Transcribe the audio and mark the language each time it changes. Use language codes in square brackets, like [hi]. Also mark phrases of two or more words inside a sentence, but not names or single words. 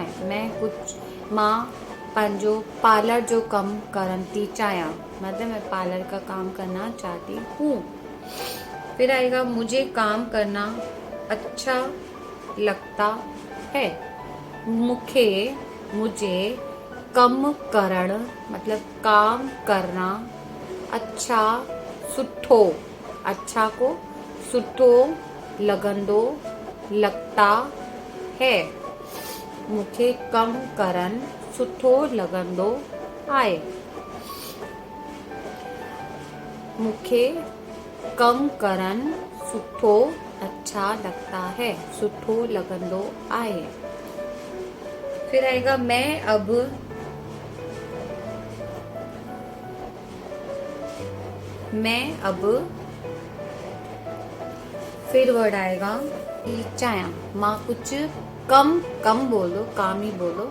[hi] मैं कुछ [sd] माँ पंजो पार्लर जो कम करंती चाया, [hi] मतलब मैं पार्लर का काम करना चाहती हूँ। फिर आएगा मुझे काम करना अच्छा लगता है। मुझे [sd] कम करण [hi] मतलब काम करना अच्छा सुठो, अच्छा को [sd] सुठो लगंदो [hi] लगता है। [sd] मूंखे कम करन सुठो लगंदो आहे। मूंखे कम करन सुठो [hi] अच्छा लगता है, [sd] सुठो लगंदो आहे। [hi] फिर आएगा मैं अब फिर वर्ड आएगा चाया, माँ कुछ कम बोल दो, काम ही बोलो।